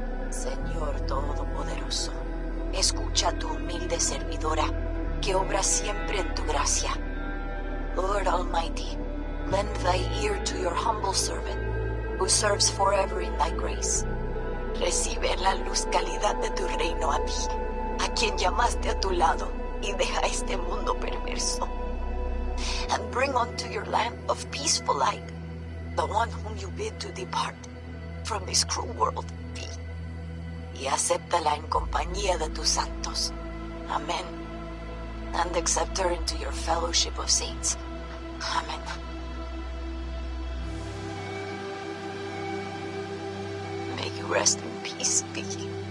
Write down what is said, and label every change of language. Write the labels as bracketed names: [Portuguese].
[Spanish] Señor Todopoderoso, escucha a tu humilde servidora, que obra siempre en tu gracia. [English] Lord Almighty, lend thy ear to your humble servant, who serves forever in thy grace. [Spanish] Recibe la luz calidad de tu reino a ti, a quien llamaste a tu lado, y deja este mundo perverso. [English] And bring unto your lamp of peaceful light the one whom you bid to depart from this cruel world, Vi. [Spanish] Y acéptala en compañía de tus santos. [English] Amen. And accept her into your fellowship of saints. Amen. May you rest in peace, Vi.